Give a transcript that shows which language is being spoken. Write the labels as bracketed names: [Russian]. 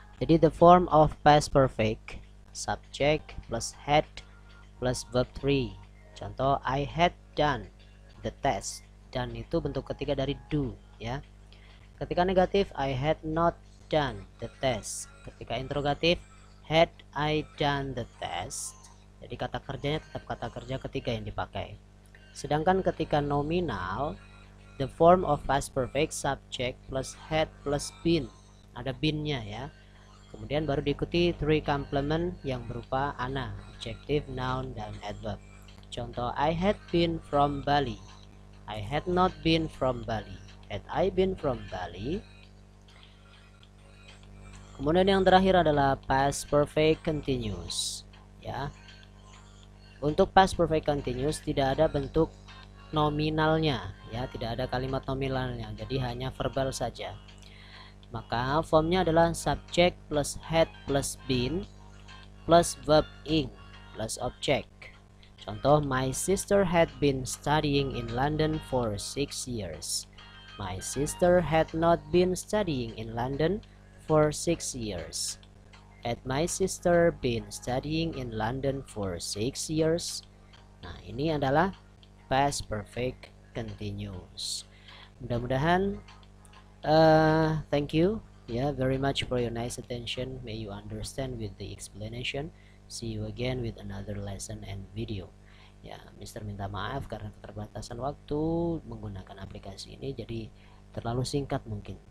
[English] Jadi the form of past perfect, subject plus had plus verb 3. Contoh, I had done the test. [Indonesian] Done itu bentuk ketiga dari do, ya. Ketika negatif, [English] I had not done the test. [Indonesian] Ketika interrogatif, [English] had I done the test. [Indonesian] Jadi kata kerjanya tetap kata kerja ketiga yang dipakai. Sedangkan ketika nominal, [English] the form of past perfect, subject plus had plus been. [Indonesian] Ada been-nya, ya. Kemudian baru diikuti 3 complement yang berupa ana, adjective, noun, dan adverb. [English] Contoh, I had been from Bali. I had not been from Bali. Had I been from Bali? [Indonesian] Kemudian yang terakhir adalah past perfect continuous, ya. Untuk past perfect continuous tidak ada bentuk nominalnya, ya, tidak ada kalimat nominalnya, jadi hanya verbal saja. Maka formnya adalah [English] subject plus had plus been plus verb ing plus object. Contoh, my sister had been studying in London for 6 years. My sister had not been studying in London for 6 years. Had my sister been studying in London for 6 years? [Indonesian] Nah, ini adalah past perfect continuous. [English] Mudah-mudahan thank you, yeah, very much for your nice attention. May you understand with the explanation. See you again with another lesson and video. [Indonesian] Ya, Mister minta maaf karena keterbatasan waktu menggunakan aplikasi ini, jadi terlalu singkat mungkin.